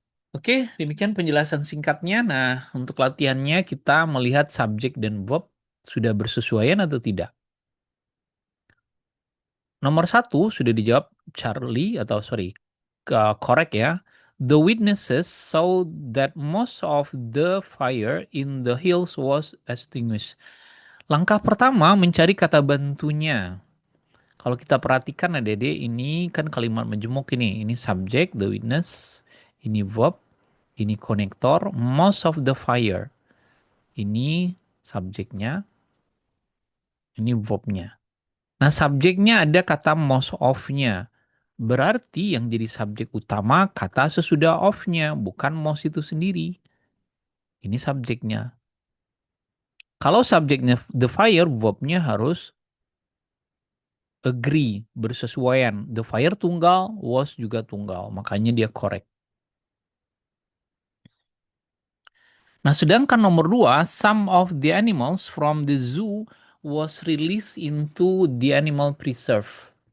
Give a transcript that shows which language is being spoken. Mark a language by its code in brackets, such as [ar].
[id] Oke, demikian penjelasan singkatnya. Nah, untuk latihannya kita melihat subjek dan verb sudah bersesuaian atau tidak. Nomor satu sudah dijawab Charlie atau [en] sorry, correct [id] ya. [en] The witnesses saw that most of the fire in the hills was extinguished. [id] Langkah pertama mencari kata bantunya. Kalau kita perhatikan adik-adik ini kan kalimat majemuk ini. Ini subjek, [en] the witness, [id] ini verb, ini konektor, [en] most of the fire. [id] Ini subjeknya, ini verbnya. Nah, subjeknya ada kata most of-nya. Berarti yang jadi subjek utama kata sesudah of-nya, bukan most itu sendiri. Ini subjeknya. Kalau subjeknya [en] the fire, [id] verb-nya harus agree, bersesuaian. [en] The fire [id] tunggal, was juga tunggal. Makanya dia correct. Nah, sedangkan nomor dua, [en] some of the animals from the zoo was released into the animal preserve.